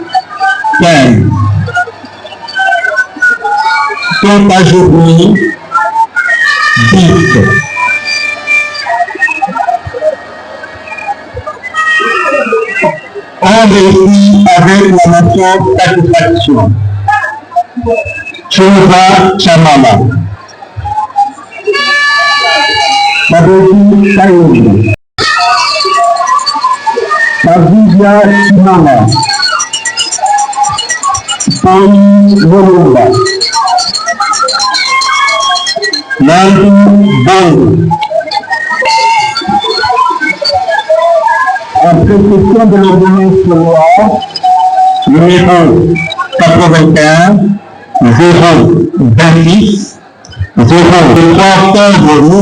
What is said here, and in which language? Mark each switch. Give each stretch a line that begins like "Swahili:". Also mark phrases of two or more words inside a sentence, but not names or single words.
French: 15. Sont ajournées 10. On réussit avec la mention satisfaction. Chouva Chamala. Maboudi Chayouni. Maboudia Chimama. Pauli Volumba. Nandi Bango. En précision de l'ordonnance de loi numéro 81 026 0 du 3 octobre